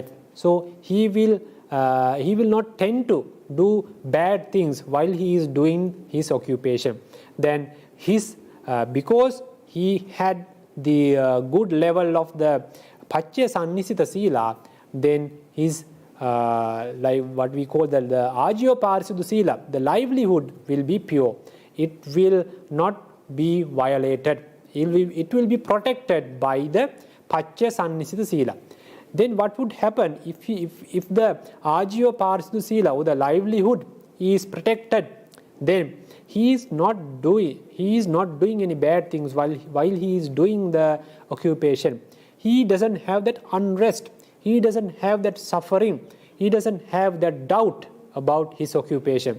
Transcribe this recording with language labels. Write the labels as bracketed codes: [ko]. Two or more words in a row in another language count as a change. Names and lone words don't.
[en] So he will not tend to do bad things while he is doing his occupation. Then because he had the good level of the [pi] Paccaya-sannisita-sīla, [en] then his like what we call the [pi] ājīva-pārisuddhi-sīla, [en] the livelihood will be pure. It will not be violated. It will be protected by the [pi] Paccaya-sannisita-sīla. [en] Then what would happen if the [pi] ājīva-pārisuddhi-sīla, [en] or the livelihood, is protected? Then he is not doing any bad things while he is doing the occupation. He doesn't have that unrest. He doesn't have that suffering. He doesn't have that doubt about his occupation.